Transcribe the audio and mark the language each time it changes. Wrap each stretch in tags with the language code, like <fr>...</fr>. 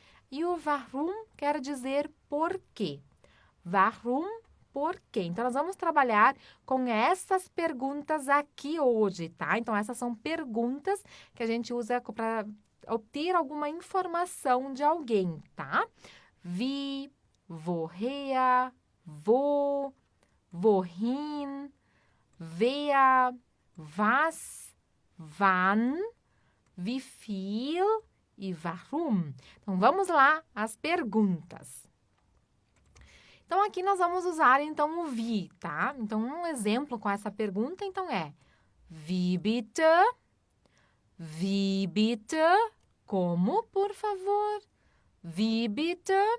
<pt>E o warum quer dizer por quê. Warum, por quê. Então, nós vamos trabalhar com essas perguntas aqui hoje, tá? Então, essas são perguntas que a gente usa para obter alguma informação de alguém, tá?</pt> <de>Wie, woher, wo, wohin, wer, was, wann, wie viel e warum.</de> <pt>Então, vamos lá as perguntas. Então, aqui nós vamos usar, então, o wie, tá? Então, um exemplo com essa pergunta, então, é wie bitte?</pt> <de>Wie bitte? Como, por favor? Wie bitte?</de>